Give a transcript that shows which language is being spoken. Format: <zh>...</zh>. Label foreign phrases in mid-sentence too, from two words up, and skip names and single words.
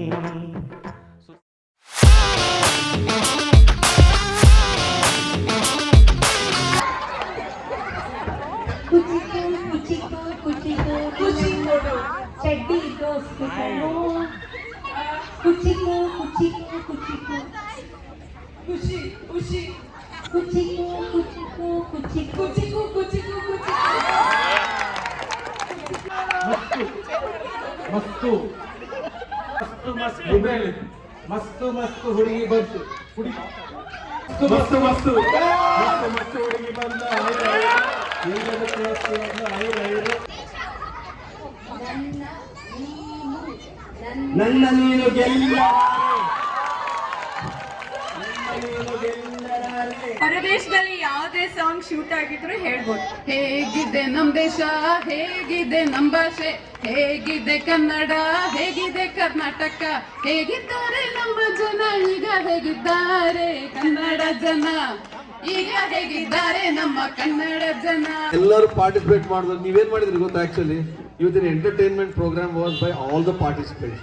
<kn>ಚಡ್ಡಿ ದೋಸ್ತಿಗಳು ಕುಚಿಕು ಕುಚಿಕು ಕುಚಿಕು ಖುಷಿ ಖುಷಿ ಕುಚಿಕು ಕುಚಿಕು ಕುಚಿಕು ಕುಚಿಕು ಕುಚಿಕು ಮಸ್ತು ಮಸ್ತು ಮಸ್ತು ಮಸ್ತು ಮಸ್ತು ಹುಡುಗಿ ಬಂತು ಮಸ್ತು ಮಸ್ತು ಮಸ್ತು ಮಸ್ತು ಹುಡುಗಿ ಬಂದ ನನ್ನ ನೀನು ಗೆಲ್ಲ ಹೊರದೇಶದಲ್ಲಿ ಯಾವುದೇ ಸಾಂಗ್ ಶೂಟ್ ಆಗಿದ್ರು ಹೇಳ್ಬೋದು. ಹೇಗಿದೆ ನಮ್ ದೇಶ, ಹೇಗಿದೆ ನಮ್ ಭಾಷೆ, ಹೇಗಿದೆ ಕನ್ನಡ, ಹೇಗಿದೆ ಕರ್ನಾಟಕ, ಹೇಗಿದ್ದಾರೆ ನಮ್ಮ ಜನ, ಈಗ ಹೇಗಿದ್ದಾರೆ ಕನ್ನಡ ಜನ, ಈಗ ಹೇಗಿದ್ದಾರೆ ನಮ್ಮ ಕನ್ನಡ ಜನ. ಎಲ್ಲರೂ ಪಾರ್ಟಿಸಿಪೇಟ್ ಮಾಡಿದ್ರು. ನೀವೇನ್ ಮಾಡಿದ್ರಿ ಗೊತ್ತಾ? ಆಕ್ಚುಲಿ ಇವತ್ತಿನ</kn> <en>entertainment program was by all the participates.</en>